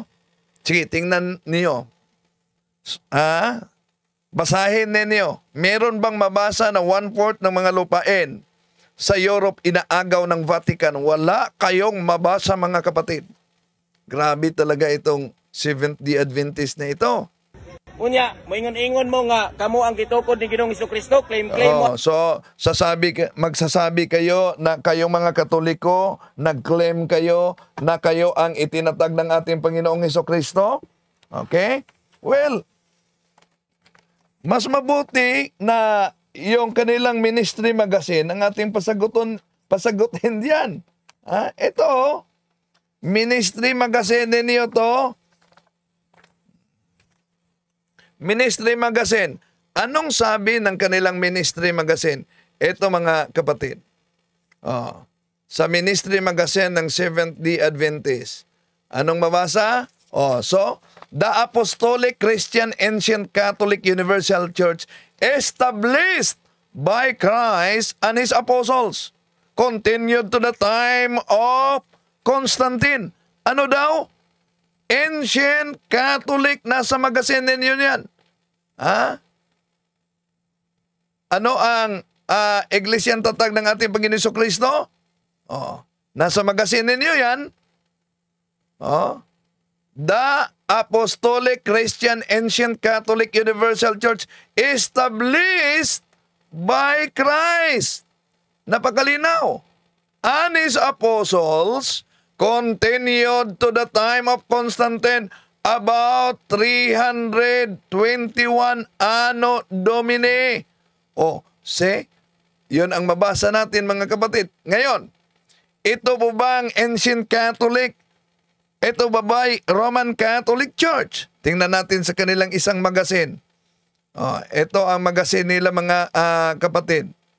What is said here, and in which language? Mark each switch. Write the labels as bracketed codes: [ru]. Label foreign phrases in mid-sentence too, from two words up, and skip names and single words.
[tl] Sige, tingnan niyo. Basahin ninyo. Meron bang mabasa na 1/4 ng mga lupain sa Europe inaagaw ng Vatican? Wala kayong mabasa, mga kapatid. Grabe talaga itong Seventh-day Adventist na ito. [ceb] Unya, moingon-ingon mo nga, kamo ang gitukod ni Ginoong Hesukristo, claim mo. [tl] So, magsasabi kayo na kayong mga Katoliko, nag-claim kayo na kayo ang itinatag ng ating Panginoong Hesukristo? Okay? Well, mas mabuti na yung kanilang [en] ministry magazine [tl] ang ating pasagutin diyan. Ito, [en] ministry magazine [tl] ninyo to. [en] Ministry magazine. [tl] Anong sabi ng kanilang [en] ministry magazine? [tl] Ito, mga kapatid. Sa [en] ministry magazine [tl] ng Seventh-day Adventist, Anong mabasa? [en] So, the Apostolic Christian Ancient Catholic Universal Church established by Christ and His apostles continued to the time of Constantine. [tl] Ano daw? Ancient Catholic, nasa magasin ninyo yan. Ano ang Iglesyang Tatag ng ating Panginoon Jesucristo? Nasa magasin ninyo yan. [en] The Apostolic Christian Ancient Catholic Universal Church established by Christ. [tl] Napakalinaw. [en] And His apostles continued to the time of Constantine about 321 [la] Anno Domini. [tl] Yun ang mabasa natin mga kapatid. Ngayon, ito po bang Ancient Catholic? Ito ba ba'y Roman Catholic Church? Tingnan natin sa kanilang isang magasin. Ito ang magasin nila mga kapatid.